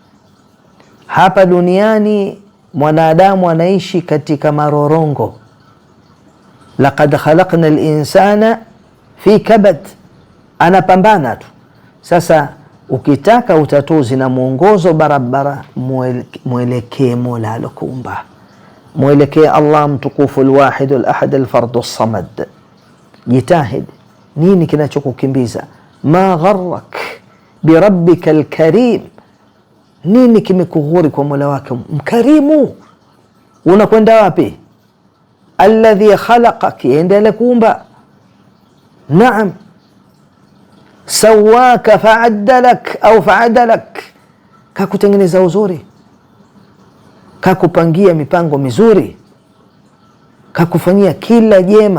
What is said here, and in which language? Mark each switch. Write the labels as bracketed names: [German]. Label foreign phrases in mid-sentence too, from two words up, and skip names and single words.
[Swahili] Hapa duniani mwanadamu anaishi katika marorongo. [Arabic] لقد خلقنا الإنسان في كبد, [Swahili] anapambana tu. Sasa ukitaka utatuzi na mwongozo barabara, mwelekee Mola alokuumba, mwelekee Allah mtukufu [Arabic] الواحد الأحد الفرد الصمد. [Swahili] Jitahid. Nini kinachokukimbiza? [Arabic] ما غرك بربك الكريم, [Swahili] nini kimekughuri kwa Mola wake mkarimu? Unakwenda wapi? [Arabic] الذي خلقك, [Swahili] endelea kuumba. Naam. [Arabic] سواك فعدلك أو فعدلك, [Swahili] kakutengeneza uzuri, kakupangia mipango mizuri, kakufanyia kila jema.